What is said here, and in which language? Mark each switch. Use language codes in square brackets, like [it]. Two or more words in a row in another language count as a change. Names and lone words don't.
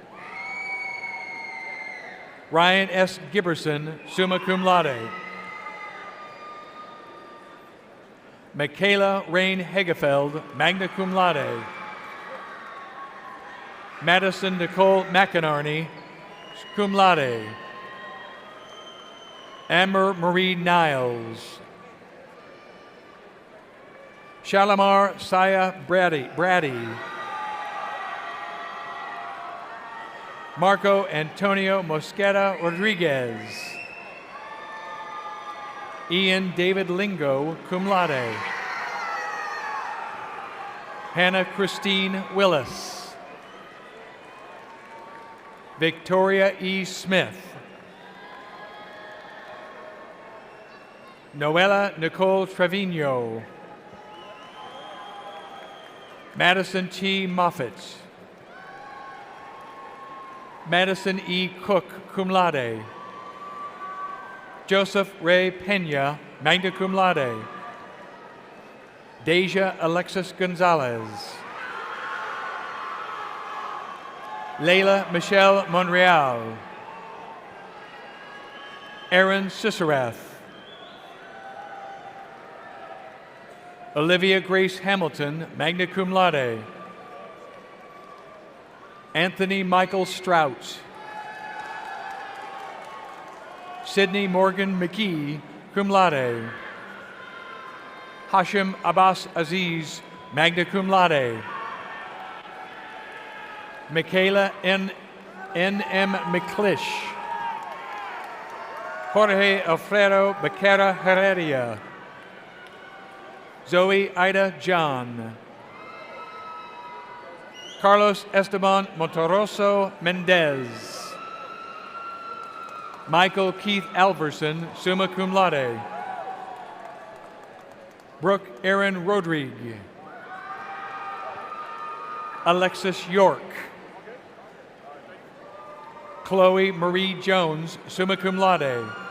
[en] Ryan S. Giberson, [la] summa cum laude. [en] Michaela Rain Hegefeld, [la] magna cum laude. [en] Madison Nicole McInerney, [la] cum laude. [en] Amber Marie Niles. Shalimar Saya Brady. Marco Antonio Mosqueda Rodriguez. Ian David Lingo, [la] cum laude. [en] Hannah Christine Willis. Victoria E. Smith. Noella Nicole Trevino. Madison T. Moffitt. Madison E. Cook, [la] cum laude. [en] Joseph Ray Pena, [la] magna cum laude. [en] Deja Alexis Gonzalez. Layla Michelle Monreal. Aaron Siserath. Olivia Grace Hamilton, [la] magna cum laude. [en] Anthony Michael Strout. Sydney Morgan McGee, [la] cum laude. [en] Hashim Abbas Aziz, [la] magna cum laude. [en] Michaela N.M. McClish. Jorge Alfredo Becerra Heredia. Zoe Ida John. Carlos Esteban Montoroso Mendez. Michael Keith Alverson, [la] summa cum laude. [en] Brooke Aaron Rodrigue. Alexis York. Chloe Marie Jones, [la] summa cum laude.